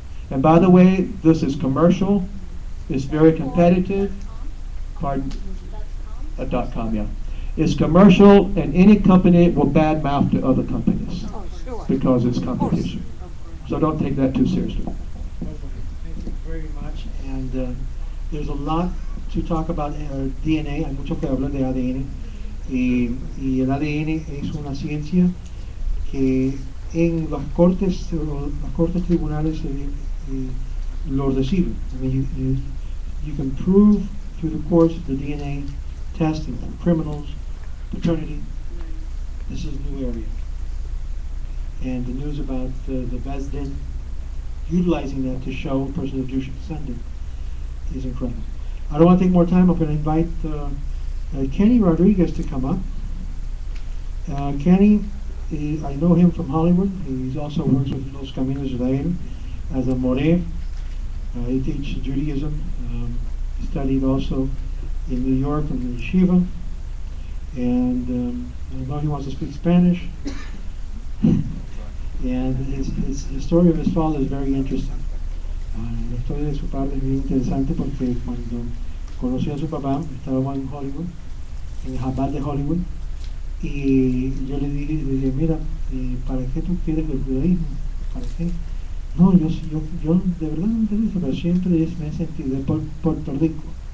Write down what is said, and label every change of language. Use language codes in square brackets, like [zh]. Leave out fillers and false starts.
[en] And by the way, this is commercial. It's very competitive. Pardon? .com, yeah. It's commercial, and any company will badmouth to other companies because it's competition. So don't take that too seriously. Thank you very much. And there's a lot to talk about DNA. [es] Hay mucho que hablar de ADN. Y el ADN es una ciencia que en las cortes tribunales lo reciben. [en] I mean, you can prove through the courts the DNA testing for criminals, paternity. This is a new area. And the news about the Beis Din utilizing that to show a person of Jewish descendant is incredible. I don't want to take more time. I'm going to invite Kenny Rodriguez to come up. Kenny, I know him from Hollywood. He also works with Los Caminos de Israel as a Moreh. He teaches Judaism. He studied also in New York in the yeshiva. And I know he wants to speak Spanish. And his story of his father is very interesting. [es] La historia de su padre es muy interesante porque cuando conoció a su papá, estaba en Hollywood, en el Jabal de Hollywood, y yo le dije, mira, ¿para qué tú quieres el judaísmo? ¿Para qué? No, yo de verdad no entiendo eso, pero siempre me he sentido de Puerto Rico.